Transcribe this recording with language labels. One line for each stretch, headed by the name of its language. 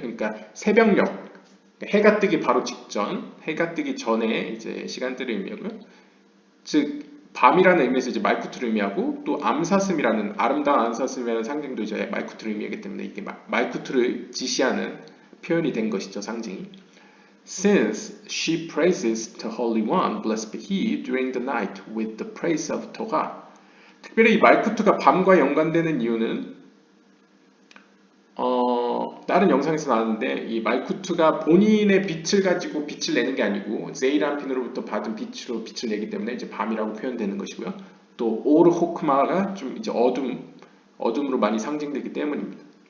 Korean: 그러니까 새벽녘, 해가 뜨기 바로 직전, 해가 뜨기 전에 이제 시간대를 의미하고요. 즉 밤이라는 의미에서 이제 말쿠트를 의미하고 또 암사슴이라는 아름다운 암사슴이라는 상징도 이제 말쿠트를 의미하기 때문에 이게 말쿠트를 지시하는 표현이 된 것이죠, 상징이.
English: Since she praises the Holy One, blessed be He, during the night with the praise of Torah.
Korean: 특별히 이 말쿠트가 밤과 연관되는 이유는 다른 영상에서 나왔는데 이 말쿠트가 본인의 빛을 가지고 빛을 내는 게 아니고 제이란핀으로부터 받은 빛으로 빛을 내기 때문에 이제 밤이라고 표현되는 것이고요. 또 오르 호크마가 좀 이제 어둠으로 많이 상징되기 때문입니다.